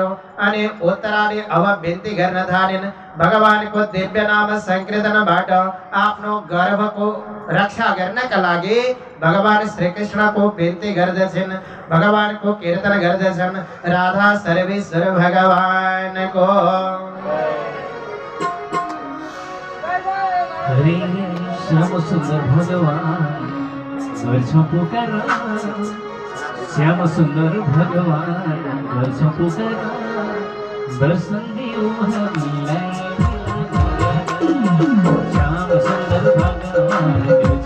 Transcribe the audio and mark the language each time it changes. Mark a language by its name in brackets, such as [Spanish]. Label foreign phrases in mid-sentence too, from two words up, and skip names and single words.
[Nepali] अनि उत्तराले अब बिन्ती गर्न थालिन्। भगवानको दिव्य नाम संकीर्तनबाट आफ्नो गर्भको रक्षा गर्नका लागि भगवान श्रीकृष्णको बिन्ती गर्दछन्, भगवानको कीर्तन गर्दछन्। राधा सर्वेश्वर भगवानको हरे श्याम सुंदर भगवान गर्छ पुकार, श्याम सुंदर भगवान गर्छ पुकार, दर्शन दियो हामीलाई। श्याम सुंदर भगवान